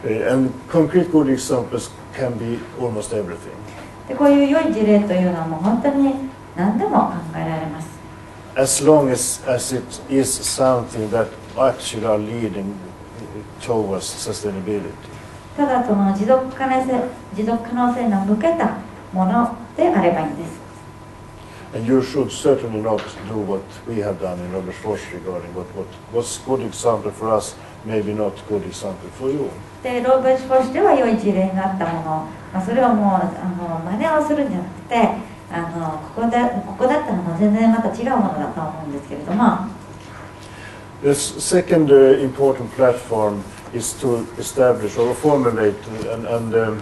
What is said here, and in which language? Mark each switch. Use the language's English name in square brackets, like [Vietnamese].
[English] And concrete good examples can be almost everything. [Japanese] でこういう良い事例というのはもう本当に何でも考えられます。 [English] As long as it is something that actually are leading towards sustainability. [Japanese] ただその持続可能性の向けたものであればいいんです。 [English] And you should certainly not do what we have done in Robert Force regarding what was good example for us, maybe not good example for you. [Japanese] でローベット・フォーシュでは良い事例があったもの、それをもう真似をするんじゃなくてここだったのも全然また違うものだと思うんですけれども。 [English] The second important platform is to establish or formulate and